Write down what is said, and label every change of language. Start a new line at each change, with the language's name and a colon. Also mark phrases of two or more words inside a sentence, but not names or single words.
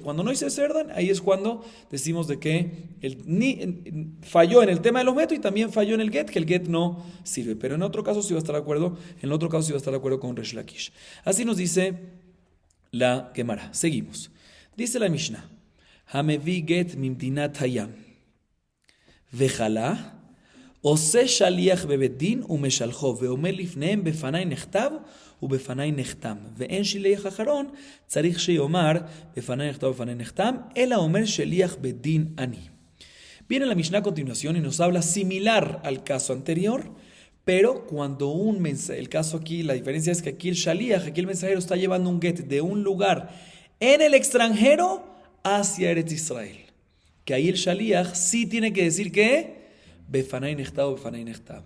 Spanish: Cuando no hizo ese orden, ahí es cuando decimos de que falló en el tema del objeto y también falló en el get, que el get no sirve. Pero en otro caso sí va a estar de acuerdo, con Resh Lakish. Así nos dice la Gemara. Seguimos. Dice la Mishnah.
Hebrew: המביא גט ממדינת הים וחלה, עושה שליח בבית דין ומשלחו, ואומר לפניהם בפני נכתב ובפני נחתם. ואין שליח אחרון, צריך שיאמר בפני נכתב ובפני נחתם, אלא אומר שליח בית דין אני.
Spanish: Viene la Mishnah a continuación y nos habla similar al caso anterior, pero cuando el caso aquí, la diferencia es que aquí el shaliach, aquí el mensajero está llevando un get de un lugar en el extranjero hacia Eretz Israel. Que ahí el shaliach sí tiene que decir que
Hebrew: בפני נכתב, בפני נכתב.